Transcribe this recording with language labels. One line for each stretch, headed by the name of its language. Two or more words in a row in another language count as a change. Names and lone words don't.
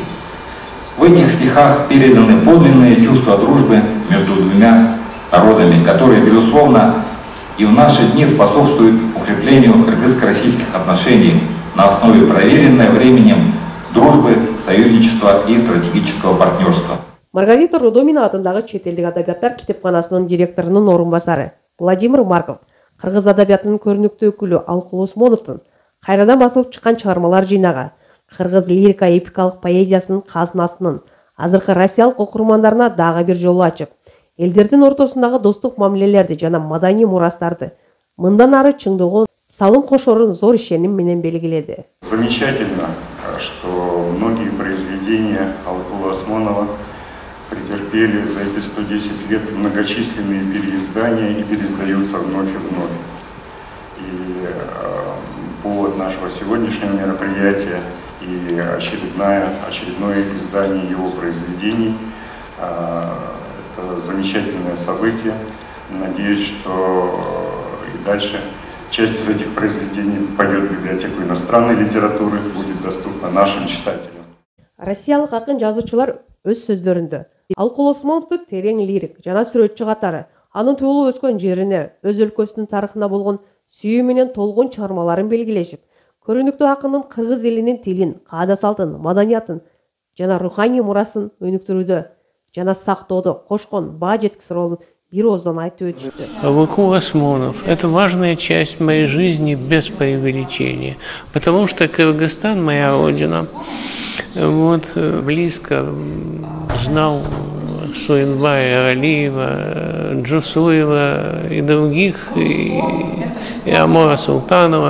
Russian: В этих стихах переданы подлинные чувства дружбы между двумя народами, которые, безусловно, и в наши дни способствуют укреплению кыргызско-российских отношений на основе проверенной временем дружбы, союзничества и стратегического партнерства.
Kyrgyz: Маргарита Рудомина атындагы чет элдик адабияттар китепканасынын директорунун орун басары Владимир Марков, кыргыз адабиятынын көрүнүктүү өкүлү Алкул Осмоновдун кайрадан басылып чыккан чыгармалар жыйнагы кыргыз лирика-эпикалык поэзиясынын казынасынын азыркы россиялык окурмандарына дагы бир жол ачып, элдердин ортосундагы достук мамилелерди жана маданий мурастарды мындан ары чыңдоого салым кошорун зор ишеним менен белгиледи.
Russian: Замечательно, что многие произведения Алкула Осмонова претерпели за эти 110 лет многочисленные переиздания и переиздаются вновь и вновь. И повод нашего сегодняшнего мероприятия и очередное издание его произведений – это замечательное событие. Надеюсь, что и дальше часть из этих произведений пойдет в библиотеку иностранной литературы, будет доступна нашим читателям.
Kyrgyz: Россиялык акын жазуучулар өз сөздөрүндө Алкул Осмоновду терең лирик жана сүрөтчү катары анын туулуп өскөн жерине, өз өлкөсүнүн тарыхына болгон сүйүү менен толгон чыгармаларын белгилешип, көрүнүктүү акындын кыргыз элинин тилин, каада салтын, маданиятын жана руханий мурасын өнүктүрүүдө жана сактоодо кошкон баа жеткис ролун бир ооздон айтып өтүштү.
Russian: Алкул Осмонов – это важная часть моей жизни без преувеличения, потому что Кыргызстан – моя родина. Вот, близко знал Суинбая, Алиева, Джусуева и других, и Амора Султанова.